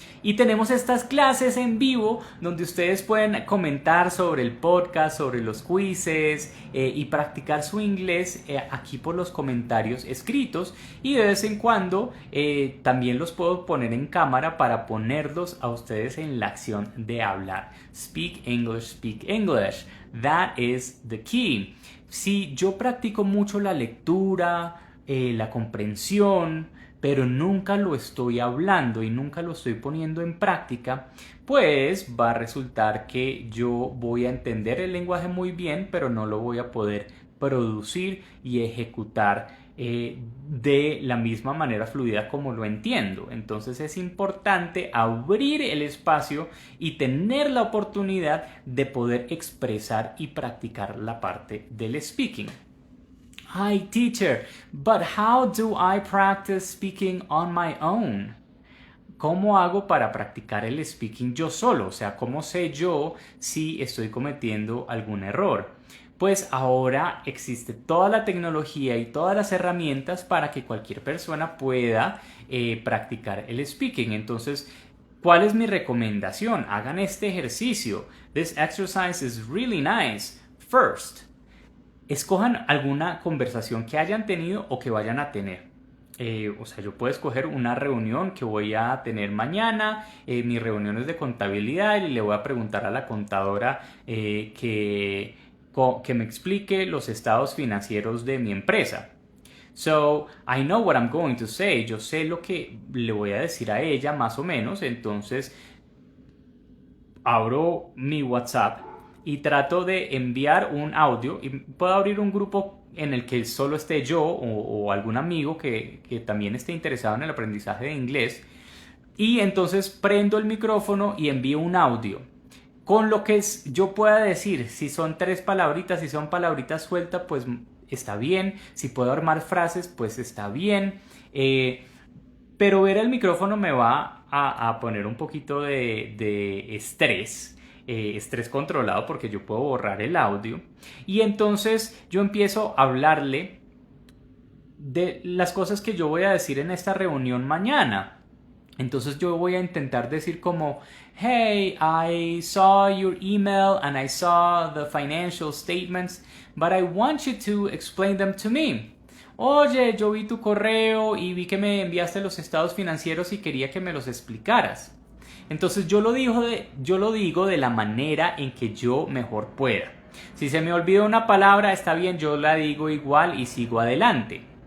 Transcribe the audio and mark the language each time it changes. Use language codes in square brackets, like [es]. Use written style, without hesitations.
[es] Y tenemos estas clases en vivo donde ustedes pueden comentar sobre el podcast, sobre los quizzes y practicar su inglés aquí por los comentarios escritos. Y de vez en cuando también los puedo poner en cámara para ponerlos a ustedes en la acción de hablar. [en] Speak English, speak English. That is the key. [es] Si yo practico mucho la lectura, la comprensión, pero nunca lo estoy hablando y nunca lo estoy poniendo en práctica, pues va a resultar que yo voy a entender el lenguaje muy bien, pero no lo voy a poder producir y ejecutar de la misma manera fluida como lo entiendo. Entonces es importante abrir el espacio y tener la oportunidad de poder expresar y practicar la parte del speaking. [en] Hi teacher, but how do I practice speaking on my own? [es] ¿Cómo hago para practicar el speaking yo solo? O sea, ¿cómo sé yo si estoy cometiendo algún error? Pues ahora existe toda la tecnología y todas las herramientas para que cualquier persona pueda practicar el speaking. Entonces, ¿Cuál es mi recomendación? Hagan este ejercicio. [en] This exercise is really nice. [es] First, escojan alguna conversación que hayan tenido o que vayan a tener. O sea, yo puedo escoger una reunión que voy a tener mañana. Mi reunión es de contabilidad y le voy a preguntar a la contadora que me explique los estados financieros de mi empresa. [en] So, I know what I'm going to say. [es] Yo sé lo que le voy a decir a ella, más o menos. Entonces, abro mi WhatsApp y trato de enviar un audio. Y puedo abrir un grupo en el que solo esté yo o algún amigo que también esté interesado en el aprendizaje de inglés. Y entonces prendo el micrófono y envío un audio con lo que yo pueda decir. Si son 3 palabritas, si son palabritas sueltas, pues está bien. Si puedo armar frases, pues está bien. Pero ver el micrófono me va a poner un poquito de estrés. Estrés controlado, porque yo puedo borrar el audio. Y entonces yo empiezo a hablarle de las cosas que yo voy a decir en esta reunión mañana. Entonces yo voy a intentar decir como, [en] hey, I saw your email and I saw the financial statements, but I want you to explain them to me. [es] Oye, yo vi tu correo y vi que me enviaste los estados financieros y quería que me los explicaras. Entonces yo lo digo de la manera en que yo mejor pueda. Si se me olvida una palabra, está bien, yo la digo igual y sigo adelante.